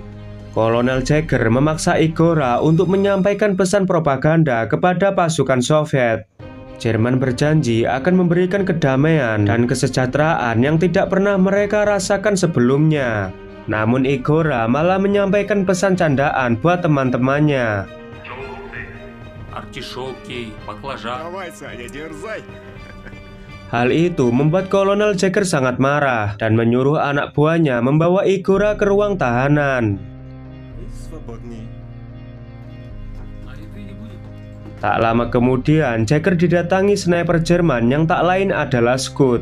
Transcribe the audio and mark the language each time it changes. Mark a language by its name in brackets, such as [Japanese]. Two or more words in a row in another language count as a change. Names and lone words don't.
[Indonesian] Kolonel Jagger memaksa Igora untuk menyampaikan pesan propaganda kepada pasukan Soviet. Jerman berjanji akan memberikan kedamaian dan kesejahteraan yang tidak pernah mereka rasakan sebelumnya. Namun Igora malah menyampaikan pesan candaan buat teman-temannya. [Russian] Артишоки, баклажан. Давай, Саня, дерзай. [Indonesian] Hal itu membuat Kolonel Jagger sangat marah dan menyuruh anak buahnya membawa Igora ke ruang tahanan. [Russian] Свободней. [Indonesian] Tak lama kemudian, Jagger didatangi sniper Jerman yang tak lain adalah Scott.